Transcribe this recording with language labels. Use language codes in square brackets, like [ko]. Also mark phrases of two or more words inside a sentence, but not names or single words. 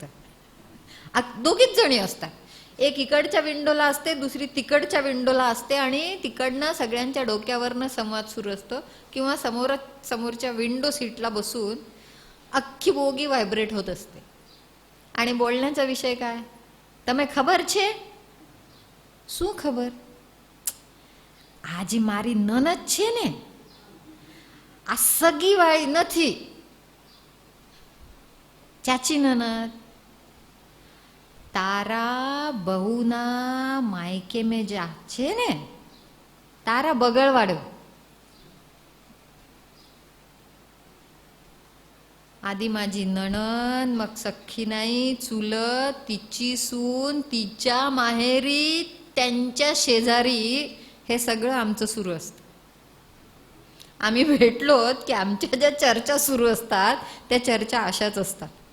[mr] दोघीच जणी असतात. एक इकडच्या विंडोला असते, दुसरी तिकडच्या विंडोला असते, आणि तिकडनं सगळ्यांच्या डोक्यावरनं संवाद सुरू असतो, किंवा समोरच्या विंडो सीटला बसून अख्खी बोगी व्हायब्रेट होत असते. आणि बोलण्याचा विषय काय, [gu] તમે ખબર છે? શું ખબર? આજે મારી નનદ છે ને, આ સગી વાળી નથી, ચાચી નનદ. તારા બહુના માયકે મેં જા છે ને, તારા બગડવાડો. [mr] आधी माझी नणन, मग सख्खी नाही, चुलत, तिची सून, तिच्या माहेरी, त्यांच्या शेजारी, हे सगळं आमचं सुरू असतं. आम्ही भेटलोत की आमच्या ज्या चर्चा सुरू असतात त्या चर्चा अशाच असतात.